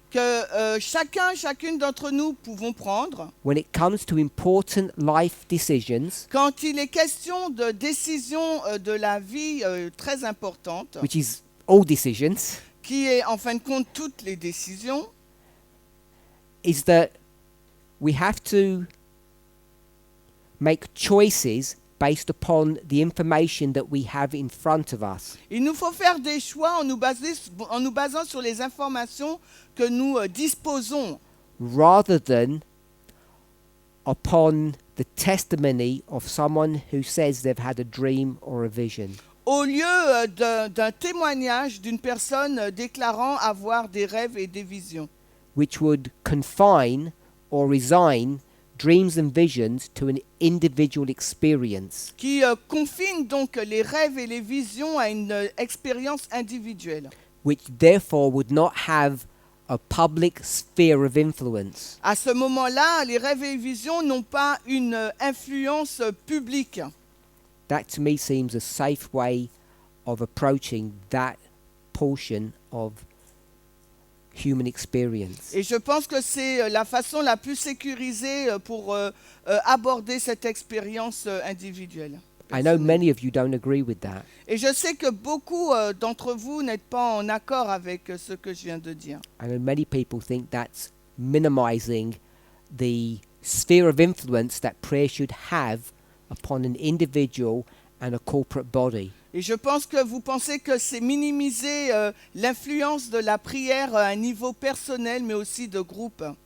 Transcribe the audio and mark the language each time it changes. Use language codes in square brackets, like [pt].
[fr] que chacune d'entre nous pouvons prendre [en] when it comes to important life decisions, [fr] quand il est question de décisions de la vie très importantes, [en] which is all decisions, [fr] qui est en fin de compte toutes les décisions, [en] is that we have to make choices based upon the information that we have in front of us. [fr] il nous faut faire des choix en nous basant sur les informations que nous disposons, [en] Rather than upon the testimony of someone who says they've had a dream or a vision. [fr] au lieu d'un témoignage d'une personne déclarant avoir des rêves et des visions, [en] which would confine or resign dreams and visions to an individual experience. [fr] qui confine donc les rêves et les visions à une expérience individuelle. [en] Which therefore would not have a public sphere of influence. [fr] À ce moment-là, les rêves et les visions n'ont pas une influence publique. [en] That to me seems a safe way of approaching that portion of human experience. [fr] Et je pense que c'est la façon la plus sécurisée pour aborder cette expérience individuelle. [en] I know many of you don't agree with that. [fr] Et je sais que beaucoup d'entre vous n'êtes pas en accord avec ce que je viens de dire. [en] I know many people think that's minimizing the sphere of influence that prayer should have upon an individual and a corporate body. [fr] Et je pense que vous pensez que c'est minimiser l'influence de la prière à un niveau personnel, mais aussi de groupe.